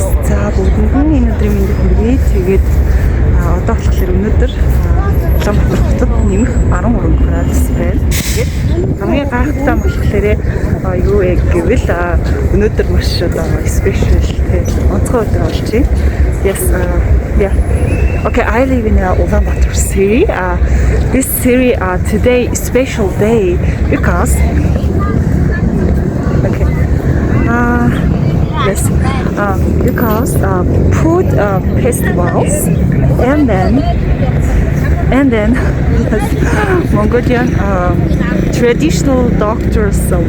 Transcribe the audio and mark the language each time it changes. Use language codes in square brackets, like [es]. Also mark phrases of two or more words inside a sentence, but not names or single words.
[mn] За бүгдэнд энэ өдрийн мэндийг хүргэе. Тэгээд одоо болохоор өнөөдөр Улаанбаатар хотод нэмэх 13 градус байна. Тэгээд хамгийн гайхалтай нь болохоор юу яг гэвэл өнөөдөр маш одоо special онцгой өдөр болж байна. [en] Yes, yeah. Okay, I live in Ulaanbaatar city. This city today is special day because yes, because food festivals and then Mongolian traditional doctors